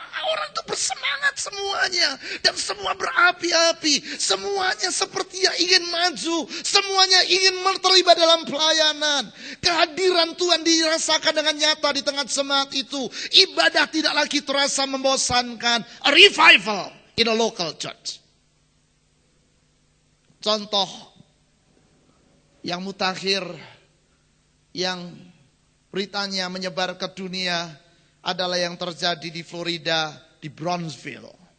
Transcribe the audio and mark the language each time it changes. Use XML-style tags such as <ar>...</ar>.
<id>Orang itu bersemangat semuanya. Dan semua berapi-api. Semuanya sepertinya ingin maju. Semuanya ingin terlibat dalam pelayanan. Kehadiran Tuhan dirasakan dengan nyata di tengah jemaat itu. Ibadah tidak lagi terasa membosankan.</id> <en>A revival in a local church.</en> <id>Contoh yang mutakhir, yang beritanya menyebar ke dunia adalah yang terjadi di Florida, di Brownsville.</id>